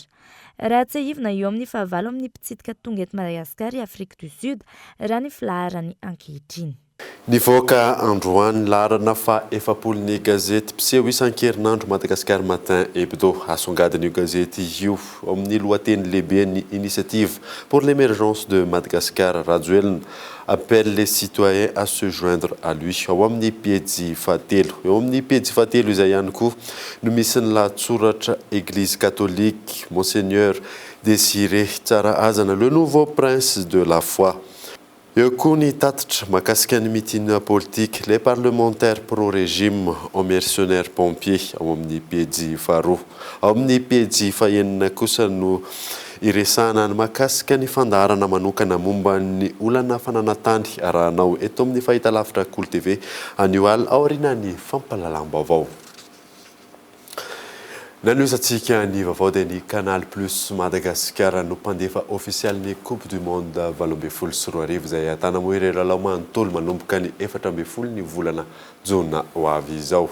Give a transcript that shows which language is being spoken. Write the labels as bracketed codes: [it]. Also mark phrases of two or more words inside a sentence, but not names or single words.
[mg] Raha tsy ahivina eo amin'ny 9 amin'ny mpitsidika tonga eto Madagasikara i Afrique du Sud raha ny filaharany ankehitriny. Nivoaka androany laharana fa efapolon'ny gazety mpiseho isan-kerinandro Madagascar Matin Hebdo. Asongadiny io gazety io amin'ny lohateny lehibe ny [fr] initiative pour l'émergence de Madagascar. Rajoelina appelle les citoyens à se joindre à lui. [mg] Ao amin'ny pejy fahatelo. Eo amin'ny pejy fahatelo izay ihany koa no misy ny lahatsoratra [fr] Église catholique [mg] Monseigneur Désiré Tsaraazana, [fr] le nouveau prince de la foi. [mg] Eo koa ny tatitra mahakasika ny mitina [fr] politique les parlementaires pro-régime aux mercenaires pompiers [mg] ao amin'ny pejy faharoa. Ao amin'ny pejy fahaenina kosa no iresana ny mahakasika ny fandaharana manokana momba ny olana fananantany arahanao eto amin'ny fahitalavitra Cool TV anio al aorian'ny fampalalam-baovao. Nanoisatsika ny vaovao dia ny Canal Plus Madagascar no mpandefa ofisialy ny Coupe du Monde 2024 izay ahitana moa ireo lalao manontolo manomboka ny 14 ny volana Jona ho avy izao.